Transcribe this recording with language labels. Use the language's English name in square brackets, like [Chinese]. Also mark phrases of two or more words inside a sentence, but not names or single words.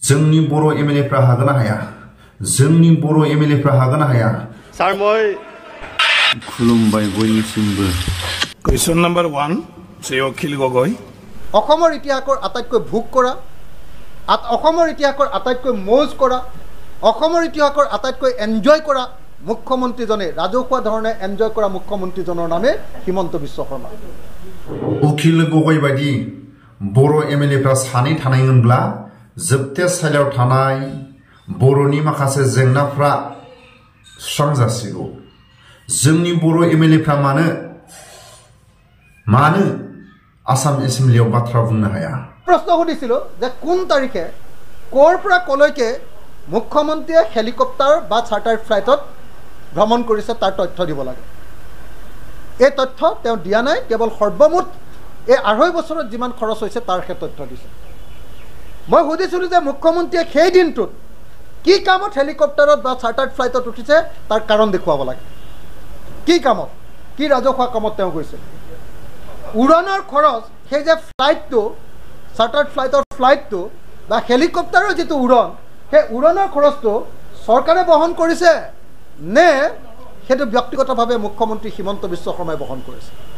[Bodo] जोंनि बर' MLA फ्रा हागोन ना हाया जोंनि बर' MLA फ्रा हागोन ना हाया [Assamese] सार মই [Bodo] खुलुमबाय बयनिसिमबो [English] question number 1 শ্ৰী অখিল গগৈ [Assamese] অসমৰ ইতিহাসৰ আটাইতকৈ ভোগ কৰা অসমৰ ইতিহাসৰ আটাইতকৈ মৌজ কৰা অসমৰ ইতিহাসৰ আটাইতকৈ এনজয় কৰা মুখ্যমন্ত্ৰীজনে ৰাজহুৱা ধৰণে এনজয় কৰা মুখ্যমন্ত্ৰীজনৰ নামে হিমন্ত বিশ্ব শৰ্মা [Bodo] उखिल गगৈ बायदि बर' MLA फ्रा सानै थानायमोनब्ला जोबथे साइलाव थानाय बर'नि माखासे जेंनाफ्रा सुस्रांजासिगौ जोंनि बर' MLA फ्रा मानो आसाम एसेम्बलियाव बाथ्रा बुंनो हाया [Assamese] প্ৰশ্ন সুধিছিলোঁ যে কোন তাৰিখে কৰ পৰা কলৈকে মুখ্যমন্ত্ৰীয়ে হেলিকপ্টাৰ বা চাৰ্টাৰ ফ্লাইটত ভ্ৰমণ কৰিছে তাৰ তথ্য দিব লাগে এই তথ্য তেওঁ দিয়া নাই কেৱল সৰ্বমুঠ এই 2.5 বছৰত যিমান খৰচ হৈছে তাৰ হে তথ্য দিছে মই সুধিছিলো যে মুখ্যমন্ত্ৰীয়ে সেই দিনটোত কি কামত হেলিকপ্টাৰত বা চাৰ্টাৰ ফ্লাইটত উঠিছে তাৰ কাৰণ দেখুৱাব লাগে কি কামত কি ৰাজহুৱা কামত তেওঁ গৈছে উড়ানৰ খৰচ সেই যে ফ্লাইটটো চাৰ্টাৰ ফ্লাইটৰ ফ্লাইটটো বা হেলিকপ্টাৰৰ যেটো উড়ন সেই উড়নৰ খৰচটো চৰকাৰে বহন কৰিছে নে সেইটো ব্যক্তিগতভাৱে মুখ্যমন্ত্ৰী হিমন্ত বিশ্ব শৰ্মাই বহন কৰিছে